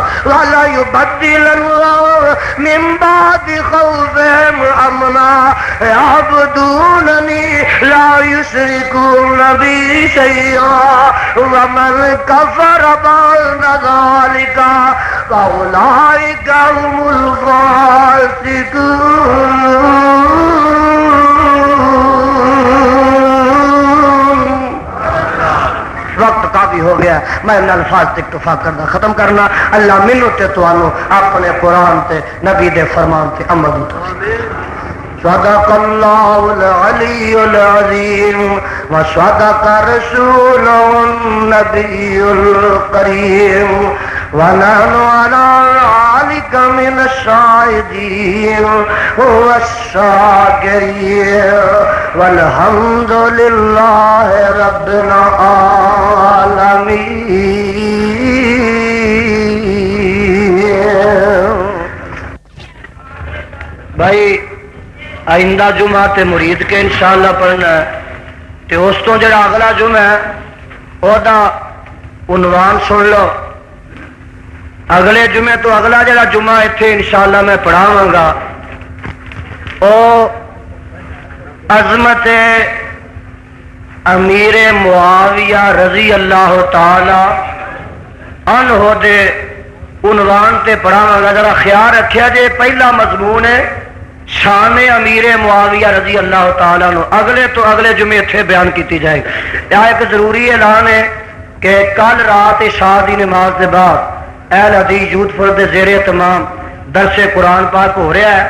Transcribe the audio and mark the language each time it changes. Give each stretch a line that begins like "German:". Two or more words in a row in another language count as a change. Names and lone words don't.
Arabic: وليبدلنهم من بعد خوفهم امنا يعبدونني لا يشركون بي شيئا ومن كفر بعد ذلك فأولئك هم الفاسقون۔
Punjabi: وقت کافی ہو گیا، میں ان الفاظ تے اکتفا کرنا ختم کرنا۔ اللہ مینوں تے تانوں اپنے قرآن تے نبی دے فرمان تے عمل دی توفیق۔
Arabic: صدق اللہ العلی العظیم وصدق رسوله النبی الکریم ونحن على ذلك من الشاهدين والشاكرين والحمد لله رب العالمين۔
Punjabi: بھائی آئندہ جمعہ تے مرید کے انشاءاللہ پڑھنا ہے تے اس تو جڑا اگلا جمعہ ہے وہ دا عنوان سن لو۔ اگلے جمعے تو اگلا جڑا جمعہ اتنے انشاءاللہ میں پڑھاواں گا او عظمت امیر معاویہ
Arabic: رضی اللہ تعالی عنہ
Punjabi: دے عنوان تے پڑھاواں گا۔ ذرا خیال رکھیا جے پہلا مضمون ہے شان امیر معاویہ
Arabic: رضی اللہ تعالیٰ عنہ،
Punjabi: اگلے تو اگلے جمعے اتنے بیان کیتی جائے گی۔
Urdu: یہ ایک ضروری اعلان ہے کہ کل رات
Punjabi: عشاء دی نماز کے بعد اہل حدیث یوتھ فورم دے زیر اہتمام درس قرآن پاک ہو رہا ہے۔